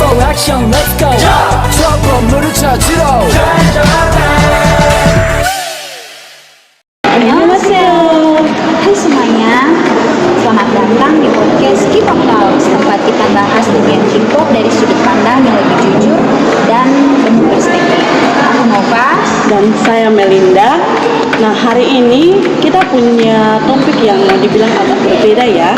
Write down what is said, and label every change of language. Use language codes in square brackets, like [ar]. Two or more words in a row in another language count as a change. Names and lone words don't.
[en] action let's go [ko] 저 건물을 찾으러 Annyeonghaseyo. [id] Hai semuanya, selamat datang di podcast K-pop Talks, tempat kita bahas dunia K-pop dari sudut pandang yang lebih jujur dan penuh perspektif. Aku Nova. Dan saya Melinda. Nah, hari ini kita punya topik yang dibilang agak berbeda ya.